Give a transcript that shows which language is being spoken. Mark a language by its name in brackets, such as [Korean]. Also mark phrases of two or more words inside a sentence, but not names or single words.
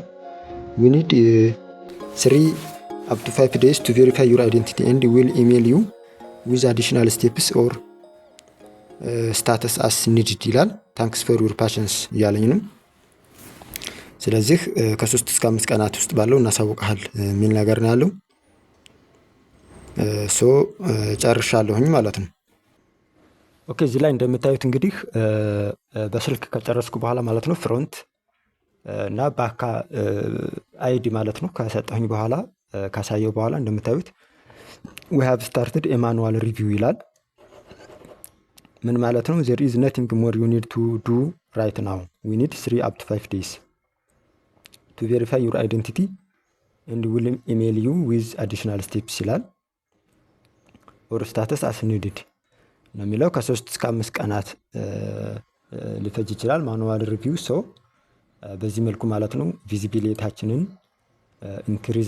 [English] we need 3 up to 5 days to verify your identity and we'll email you with additional steps or status as needed ይላል። thanks for your patience [Amharic] እያለኝ ነው። ስለዚህ ከ3 እስከ 5 ቀናት ውስጥ ባለው እናሳውቃለን የሚል ነገር ነው ያለው። ሶ ጨርሻለሁኝ ማለት ነው። ኦኬ እዚህ ላይ እንደምታዩት እንግዲህ በስልክ ከጨረስኩ በኋላ ማለት ነው ፍሮንት እና ባካ አይዲ ማለት ነው ከሰጠሁኝ በኋላ ካሳየው በኋላ እንደምታዩት [English] we have started a manual review [Amharic] ይላል። ምን ማለት ነው? [English] there is nothing more you need to do right now. we need 3 up to 5 days to verify your identity and we'll email you with additional steps ይላል። or status as needed [Amharic] ነው የሚለው። ከ3 እስከ 5 ቀናት ሊፈጅ ይችላል [English] manual review። [Amharic] ሰው በዚህ መልኩ ማለት ነው ቪዚቢሊቲያችንን ኢንክሪዝ